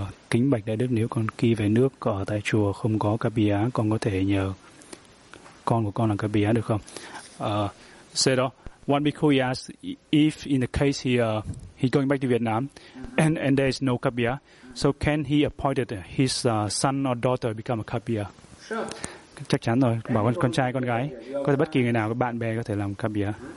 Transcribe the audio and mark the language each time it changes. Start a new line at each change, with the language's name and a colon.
Vietnamese: Kính bạch đại đức, nếu con ki về nước ở tại chùa không có cà bì á, con có thể nhờ con của con làm cà bì á được không? Say đó.
English: One bhikkhu asked if in the case he going back to Vietnam and there is no cà bì á, so can he appoint his son or daughter become a cà bì á? Sure.
Vietnamese: Chắc chắn rồi, bảo con trai con gái có thể bất kỳ người nào, bạn bè có thể làm cà bìa.